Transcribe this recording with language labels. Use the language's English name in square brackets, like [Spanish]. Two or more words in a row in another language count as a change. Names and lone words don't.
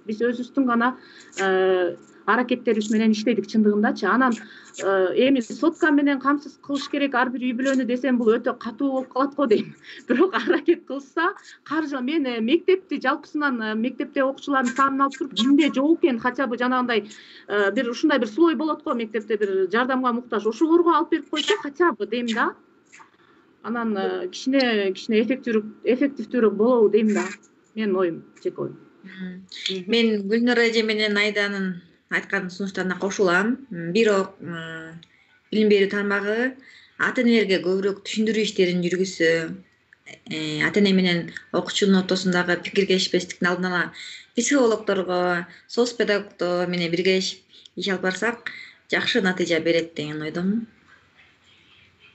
[Kyrgyz] Биз өзүбүздүн гана аракеттерибиз менен иштедик чындыгындачы. Анан эми сотка менен камсыз кылыш керек ар бир үй-бүлөнү десем, бул өтө катуу болуп калат го дейм. Бирок аракет кылса, каржы мен мектепти жалпысынан мектепте окуучулардын санын алып туруп, кимде жок экен, [Russian] хотя бы [Kyrgyz] жанагындай бир ушундай бир слой болот го мектепте, бир жардамга муктаж, ошолорго алып берип койсо [Russian] хотя бы [Kyrgyz] дейм да. Анан кичине эффективдүүрөөк болобу дейм да. Менин оюм, жеке оюм. Мен Гүлнур эже менен Айданын айткан сунуштарына кошулам. Бирок билим берүү тармагы ата энелерге көбүрөөк түшүндүрүү иштерин жүргүзсө, ата эне менен окуучунун ортосундагы пикир келишпестиктин алдын ала психологдорго, соц педагогдор менен биргелешип иш алып барсак, жакшы натыйжа берет деген ойдомун.